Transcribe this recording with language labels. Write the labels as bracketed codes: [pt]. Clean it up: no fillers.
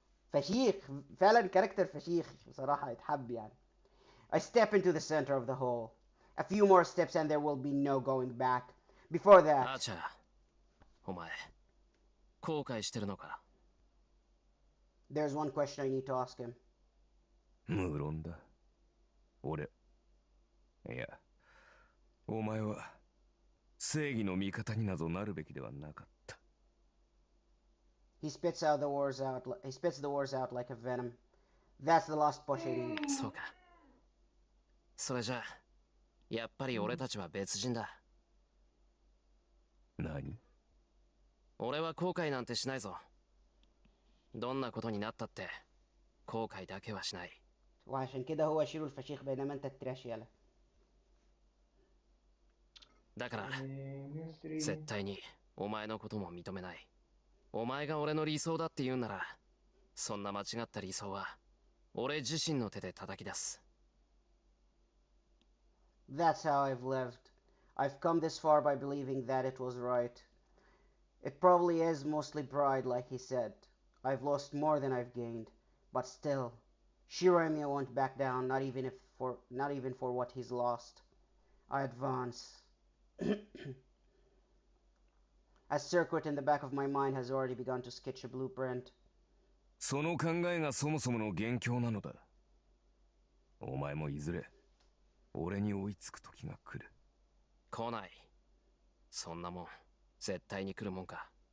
[ar] فشيخ فعلا، كاركتر فشيخ بصراحة، يتحب يعني. [en] I step into the center of the hall. A few more steps and there will be no going back. Before that... [ja] アーチャー、お前、後悔してるのか? [en] There's one question I need to ask him. [ja] 無論だ。俺、いや、お前は正義の味方になどなるべきではなかった。 [en] He spits the words out like a venom. That's the last push I need. [ja] そうか。それじゃあ、やっぱり俺たちは別人だ。何？俺は後悔なんてしないぞ。どんなことになったって後悔だけはしない。 [ar] وعشان كده هو شيرو الفشيخ بينما انت التراش يالا. [ja] だから絶対にお前のことも認めない。お前が俺の理想だって言うなら、そんな間違った理想は俺自身の手で叩き出す。 [en] That's how I've lived. I've come this far by believing that it was right. It probably is mostly pride, like he said. I've lost more than I've gained, but still, Shiro Emiya won't back down, not even for what he's lost. I advance. A circuit in the back of my mind has already begun to sketch a blueprint. [ja] その考えがそもそもの元凶なのだ。お前もいずれ俺に追いつく時が来る。来ない。そんなもん絶対に来るもんか。